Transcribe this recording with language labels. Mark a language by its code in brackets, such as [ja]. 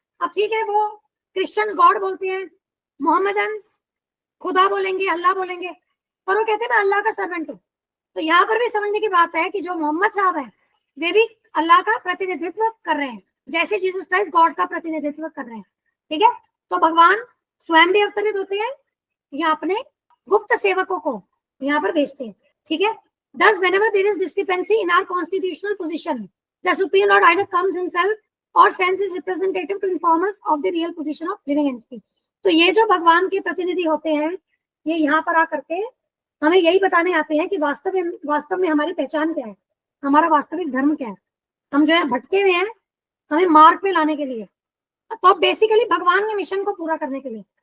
[hi] अब ठीक है, वो क्रिश्चियंस गॉड बोलते हैं, मोहम्मदन खुदा बोलेंगे, अल्लाह बोलेंगे, पर वो कहते हैं मैं अल्लाह का सर्वेंट हूँ। तो यहाँ पर भी समझने की बात है कि जो मोहम्मद साहब है वे भी अल्लाह का प्रतिनिधित्व कर रहे हैं, जैसे जीसस क्राइस्ट गॉड का प्रतिनिधित्व कर रहे हैं। ठीक है, तो भगवान स्वयं भी अवतरित होते हैं या अपने गुप्त सेवकों को यहाँ पर भेजते हैं। ठीक है, [en] thus whenever there is discrepancy in our constitutional position, the supreme lord either comes himself or sends his representative to inform us of the real position of living entity। [hi] तो ये जो भगवान के प्रतिनिधि होते हैं, ये यहाँ पर आकर के हमें यही बताने आते हैं कि वास्तव में हमारी पहचान क्या है, हमारा वास्तविक धर्म क्या है। हम जो है भटके हुए हैं, हमें मार्ग पे लाने के लिए, तो बेसिकली भगवान के मिशन को पूरा करने के लिए।